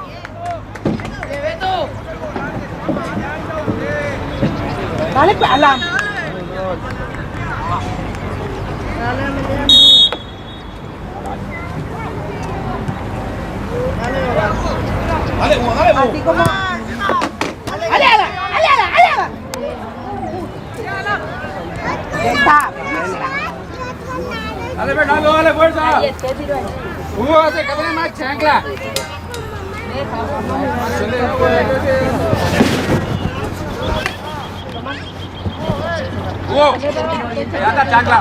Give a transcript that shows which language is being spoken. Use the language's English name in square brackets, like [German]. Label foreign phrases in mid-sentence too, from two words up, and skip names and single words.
[Spanish] Dale, Alan. Dale, Así como... ¡Ale, Alan! ¡Ale, Alan! ¡Ale, Alan! Ya está. Dale, Fernando, dale fuerza. Hace que tiene más chancla. Hugo, ya está chancla.